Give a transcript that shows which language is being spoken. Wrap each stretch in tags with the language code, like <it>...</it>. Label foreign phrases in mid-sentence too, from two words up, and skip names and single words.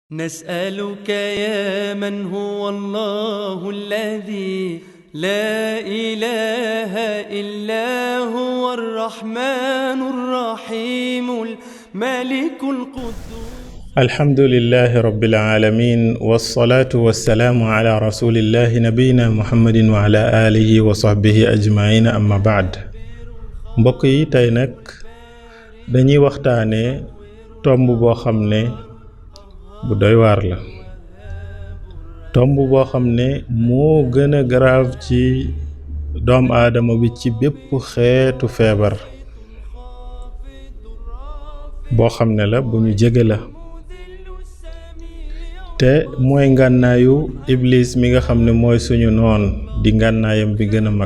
<ar>نسألك يا من هو الله الذي لا إله إلا هو الرحمن الرحيم الملك القدوس. الحمد لله رب العالمين والصلاة والسلام على رسول الله نبينا محمد وعلى آله وصحبه أجمعين أما بعد.</ar> <wo>mbokk yi tey nag dañuy waxtaane tomb boo xam ne bu doy waar la, tomb boo xam ne moo gën a grave ci doom aadama bi ci bépp xeetu feebar boo xam ne la bu ñu jege la, te mooy ngànnaayu iblis mi nga xam ne mooy suñu noon di ngànnaayam bi gën a mag.</wo>